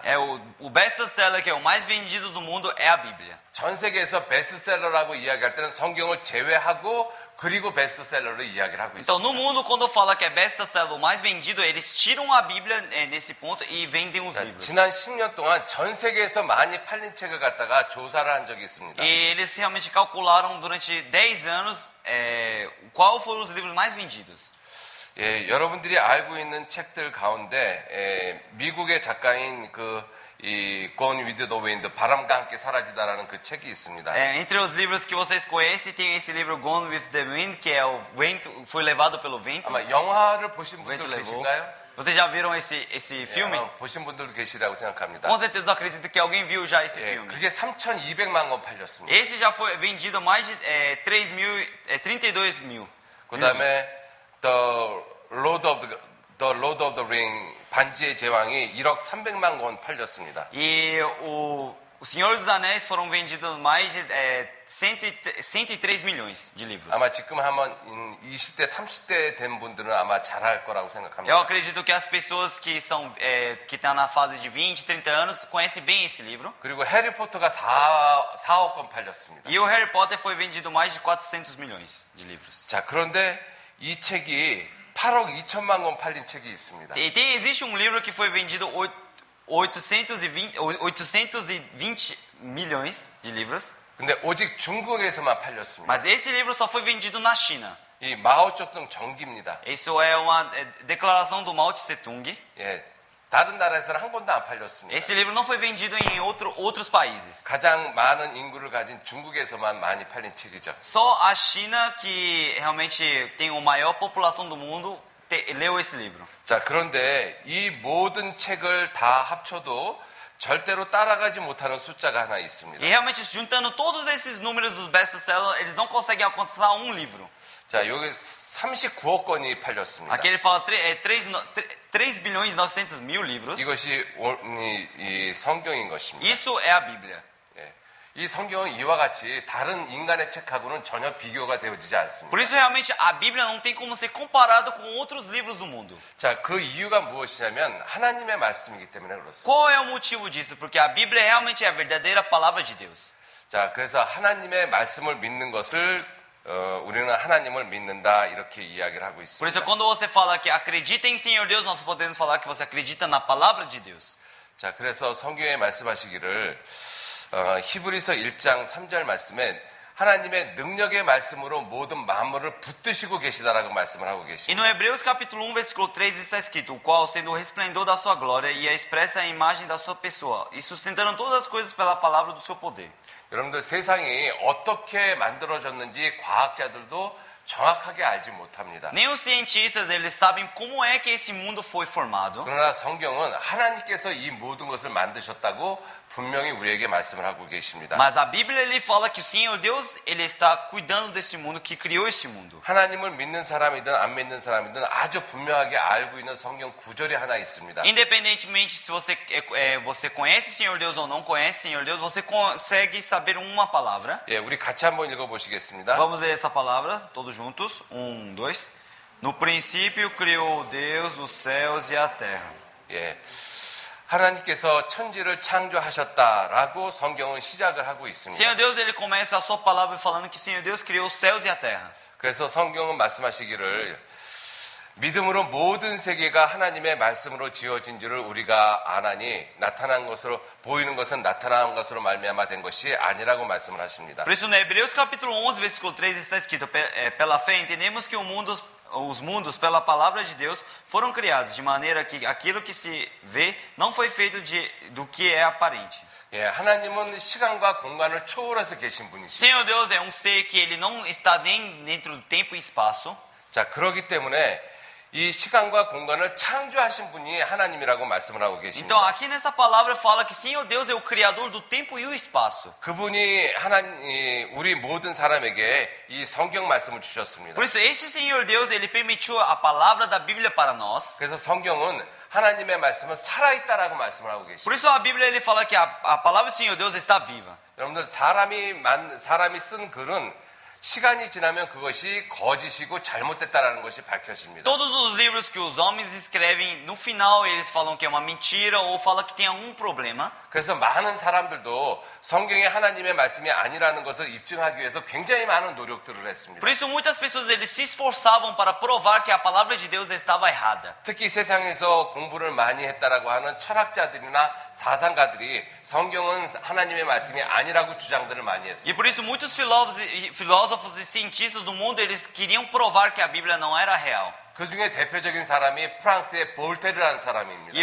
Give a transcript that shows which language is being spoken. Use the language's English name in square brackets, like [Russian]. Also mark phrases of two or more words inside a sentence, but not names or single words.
[Portuguese] O best-seller que é o mais vendido do mundo é a Bíblia. [Korean] 전 세계에서 베스트셀러라고 이야기할 때는 성경을 제외하고 그리고 베스트셀러로 이야기를 하고 [Portuguese] Então, [Korean] 있습니다. [Portuguese] no mundo, quando fala que é best-seller, o mais vendido, eles tiram a Bíblia nesse ponto e vendem os livros. [Korean] 지난 10년 동안 전 세계에서 많이 팔린 책을 갖다가 조사를 한 적이 있습니다. [Portuguese] E eles realmente calcularam durante 10 anos qual foram os livros mais vendidos. [Korean] 예, 여러분들이 알고 있는 책들 가운데 미국의 작가인 이 Gone with the Wind, 바람과 함께 사라지다라는 그 책이 있습니다. [Portuguese] Entre os livros que vocês conhecem, tem esse livro Gone with the Wind, que é o vento, foi levado pelo vento. [Korean] 아마 영화를 보신 [Portuguese] O vento [Korean] 분들 [Portuguese] levou. [Korean] 계신가요? [Portuguese] Vocês já viram esse filme? [Korean] 아마 보신 분들도 계시라고 생각합니다. [Portuguese] Com certeza eu acredito que alguém viu já esse [Korean] 예, [Portuguese] filme. [Korean] 그게 3,200만 권 팔렸습니다. [Portuguese] Esse já foi vendido mais de 32 mil. [Korean] 그 다음에 The Lord of the Ring, 반지의 제왕이 1억 300만 권 팔렸습니다. [Portuguese] E o Senhor dos Anéis foram vendidos mais de 103 milhões de livros. [Korean] 아마 지금 한번 20대, 30대 된 분들은 아마 잘할 거라고 생각합니다. [Portuguese] Eu acredito que as pessoas que estão na fase de 20, 30 anos conhecem bem esse livro. [Korean] 그리고 해리포터가 4억 권 팔렸습니다. [Portuguese] E o Harry Potter foi vendido mais de 400 milhões de livros. [Korean] 자, 그런데 이 책이 8억 2천만 권 팔린 책이 있습니다. [Portuguese] Existe um livro que foi vendido 820 milhões de livros, [Korean] 근데 오직 중국에서만 팔렸습니다. [Portuguese] mas esse livro só foi vendido na China. [Korean] 이 마오쩌둥 정기입니다. [Portuguese] Isso é uma declaração do Mao Tse Tung. [Korean] 예, 다른 나라에서는 한 권도 안 팔렸습니다. [Portuguese] Esse livro não foi vendido em outros países. [Korean] 가장 많은 인구를 가진 중국에서만 많이 팔린 책이죠. [Portuguese] Só a China, que realmente tem a maior população do mundo, leu esse livro. [Korean] 자, 그런데 이 모든 책을 다 합쳐도 절대로 따라가지 못하는 숫자가 하나 있습니다. [Portuguese] E realmente, juntando todos esses números dos best-sellers, eles não conseguem alcançar um livro. [Korean] 자, 여기 39억 권이 팔렸습니다. [Portuguese] Aqui ele fala 3 bilhões e 900 mil livros. [Korean] 이것이 이 성경인 것입니다. [Portuguese] Isso é a Bíblia. [Korean] 예. 이 성경은 이와 같이 다른 인간의 책하고는 전혀 비교가 되어지지 않습니다. [Portuguese] Por isso, realmente, a Bíblia não tem como ser comparado com outros livros do mundo. [Korean] 자, 그 이유가 무엇이냐면 하나님의 말씀이기 때문에 그렇습니다. [Portuguese] Qual é o motivo disso? Porque a Bíblia realmente é a verdadeira palavra de Deus. [Korean] 자, 그래서 하나님의 말씀을 믿는 것을 우리는 하나님을 믿는다 이렇게 이야기를 하고 [Portuguese] Por [Korean] 있습니다. [Portuguese] isso, quando você fala que acredita em Senhor Deus, nós podemos falar que você acredita na palavra de Deus. [Korean] 자, 그래서 성경에 말씀하시기를 히브리서 1장 3절 말씀에 하나님의 능력의 말씀으로 모든 만물을 붙드시고 계시다라고 말씀을 하고 [Portuguese] E [Korean] 계십니다. [Portuguese] no Hebreus capítulo 1, versículo 3 está escrito: o qual, sendo o resplendor da sua glória e a expressa imagem da sua pessoa, e sustentando todas as coisas pela palavra do seu poder. [Korean] 여러분들 세상이 어떻게 만들어졌는지 과학자들도 정확하게 알지 못합니다. [Portuguese] Nem os cientistas eles sabem como é que esse mundo foi formado. [Korean] 그러나 성경은 하나님께서 이 모든 것을 만드셨다고 분명히 우리에게 말씀을 하고 계십니다. [Portuguese] Mas a Bíblia ele fala que o Senhor Deus ele está cuidando desse mundo, que criou esse mundo. [Korean] 하나님을 믿는 사람이든 안 믿는 사람이든 아주 분명하게 알고 있는 성경 구절이 하나 있습니다. [Portuguese] Independentemente se você conhece o Senhor Deus ou não conhece o Senhor Deus, você consegue saber uma palavra. [Korean] 예, 우리 같이 한번 읽어보시겠습니다. [Portuguese] Vamos ler essa palavra todos juntos. 1, 2. No princípio criou Deus os céus e a terra. [Korean] 예, 하나님께서 천지를 창조하셨다라고 성경은 시작을 하고 있습니다. [Portuguese] Senhor Deus ele começa a sua palavra falando que Senhor Deus criou os céus e a terra. [Korean] 그래서 성경은 말씀하시기를 믿음으로 모든 세계가 하나님의 말씀으로 지어진 줄을 우리가 아나니 나타난 것으로 보이는 것은 나타난 것으로 말미암아 된 것이 아니라고 말씀을 하십니다. [Portuguese] Por isso no Hebreus capítulo 11 versículo 3 está escrito: pela fé entendemos que os mundos pela palavra de Deus foram criados de maneira que aquilo que se vê não foi feito do que é aparente. [Korean] 예, 하나님은 시간과 공간을 초월해서 계신 분이시죠. [Portuguese] Senhor Deus é um ser que ele não está nem dentro do tempo e espaço. [Korean] 자, 그렇기 때문에 이 시간과 공간을 창조하신 분이 하나님이라고 말씀을 하고 계십니다. [Portuguese] Então aqui nessa palavra fala que Senhor Deus é o criador do tempo e o espaço. [Korean] 그분이 우리 모든 사람에게 이 성경 말씀을 주셨습니다. [Portuguese] Por isso esse Senhor Deus ele permitiu a palavra da Bíblia para nós. [Korean] 그래서 성경은 하나님의 말씀은 살아있다라고 말씀을 하고 계십니다. [Portuguese] Por isso a Bíblia ele fala que a palavra do Senhor Deus está viva. [Korean] 여러분들 사람이 쓴 글은 시간이 지나면 그것이 거짓이고 잘못됐다라는 것이 밝혀집니다. [Portuguese] Todos os livros que os homens escrevem, no final eles falam que é uma mentira ou falam que tem algum problema. [Korean] 그래서 많은 사람들도 성경에 하나님의 말씀이 아니라는 것을 입증하기 위해서 굉장히 많은 노력들을 했습니다. [Portuguese] Por isso muitas pessoas eles se esforçavam para provar que a palavra de Deus estava errada. [Korean] 특히 세상에서 공부를 많이 했다라고 하는 철학자들이나 사상가들이 성경은 하나님의 말씀이 아니라고 주장들을 많이 했습니다. [Portuguese] E por isso muitos filósofos e cientistas do mundo eles queriam provar que a Bíblia não era real. [Korean] 그 중에 대표적인 사람이 프랑스의 볼테르라는 사람입니다.